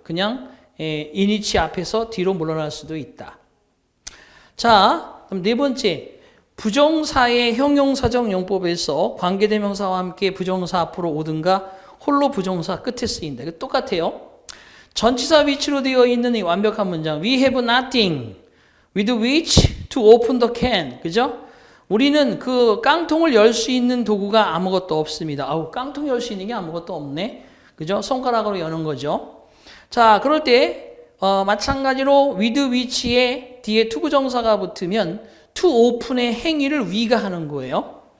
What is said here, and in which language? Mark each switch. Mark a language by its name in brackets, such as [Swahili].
[Korean] 그냥 in which 앞에서 뒤로 물러날 수도 있다. 자, 그럼 네 번째. 부정사의 형용사적 용법에서 관계대명사와 함께 부정사 앞으로 오든가 홀로 부정사 끝에 쓰인다. 이거 똑같아요. 전치사 위치로 되어 있는 이 완벽한 문장. [English] We have nothing with which to open the can. [Korean] 그죠? 우리는 그 깡통을 열 수 있는 도구가 아무것도 없습니다. 아우, 깡통 열 수 있는 게 아무것도 없네. 그죠? 손가락으로 여는 거죠. 자, 그럴 때 마찬가지로 with which에 뒤에 투부정사가 붙으면 to open의 행위를 we가 하는 거예요.